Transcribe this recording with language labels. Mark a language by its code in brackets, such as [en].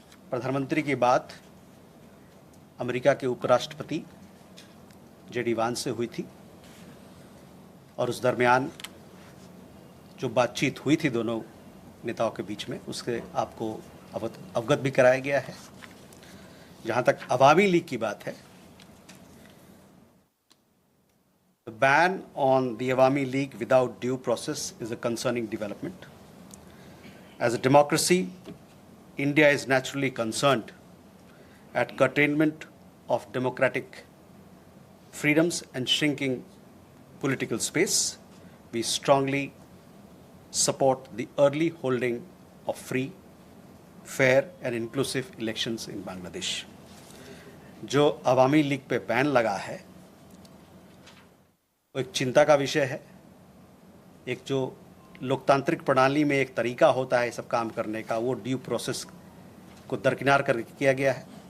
[hi] प्रधानमंत्री की बात अमेरिका के उपराष्ट्रपति जेडी वांस से हुई थी और उस दरमियान जो बातचीत हुई थी दोनों नेताओं के बीच में, उससे आपको अवगत भी कराया गया है। जहां तक अवामी लीग की बात है, [en] the ban on the Awami League without due process is a concerning development. As a democracy, India is naturally concerned at curtailment of democratic freedoms and shrinking political space. We strongly support the early holding of free, fair and inclusive elections in Bangladesh. [hi] जो अवामी league पे ban लगा है वो एक चिंता का विषय है। एक जो लोकतांत्रिक प्रणाली में एक तरीका होता है सब काम करने का, वो ड्यू प्रोसेस को दरकिनार करके किया गया है।